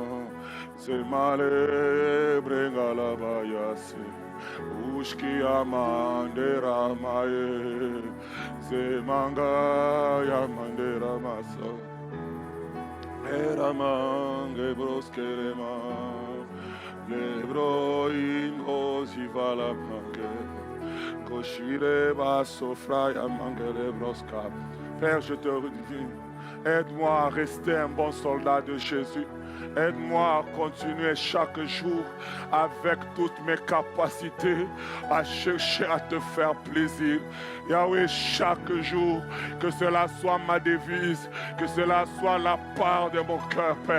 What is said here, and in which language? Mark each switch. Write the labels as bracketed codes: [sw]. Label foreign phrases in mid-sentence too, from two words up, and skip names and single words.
[fr] Se male brenga la bayase, ushki amandera maye, se manga ya mandera masa, era mange broskere ma, lebro ingo zivala mange, koshire baso fraya mange le broska. Père, je te redis, aide-moi à rester un bon soldat de Jésus. Aide-moi à continuer chaque jour avec toutes mes capacités à chercher à te faire plaisir. Yahweh, chaque jour, que cela soit ma devise, que cela soit la part de mon cœur, Père.